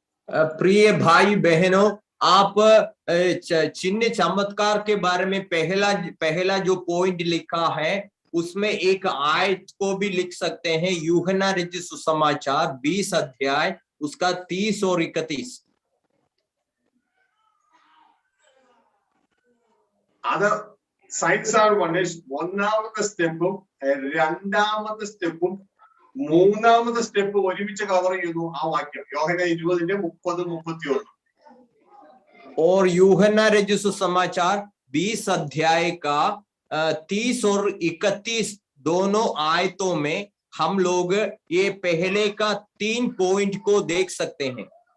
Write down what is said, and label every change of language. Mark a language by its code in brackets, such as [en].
[hi] प्रिय भाई बहनों, आप चिन्ह चमत्कार के बारे में पहला जो पॉइंट लिखा है उसमें एक आयत को भी लिख सकते हैं. यूहन्ना रचित सुसमाचार 20 अध्याय उसका 30 और 31. [ml] അത് സയൻസ് ആൻഡ് വണ്ടേഴ്സ് ഒന്നാമത്തെ സ്റ്റെപ്പും രണ്ടാമത്തെ സ്റ്റെപ്പും മൂന്നാമത്തെ സ്റ്റെപ്പ് ഒരുമിച്ച് കവർ ചെയ്യുന്നു ആ വാക്യം. യോഹന്നാൻ 20:30-31. [hi] और यूहन्ना रचित सुसमाचार 20 अध्याय का 30 और 31 दोनों आयतों में हम लोग ये पहले का 3 पॉइंट को देख सकते हैं.